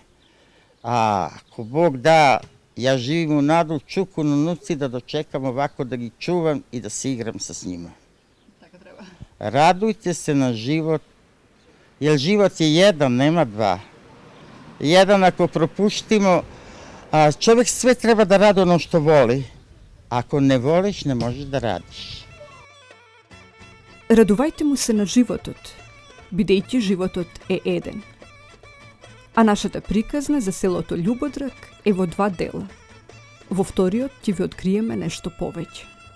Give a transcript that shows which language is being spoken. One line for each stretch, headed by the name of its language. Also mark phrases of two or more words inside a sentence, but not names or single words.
Serbian: A ako Bog da, ja živim u nadu, čukun unuci da dočekam ovako, da gi čuvam i da se igram sa njima. Tako treba. Radujte se na život, jer život je jedan, nema dva. Jedan ako propuštimo, a čovjek sve treba da radi ono što voli. Ako ne voliš, ne možeš da radiš.
Macedonian: Радувайте му се на животот, бидејќи животот е еден. А нашата приказна за селото Љубодрак е во 2 дела. Во вториот ќе ви откриеме нешто повеќе.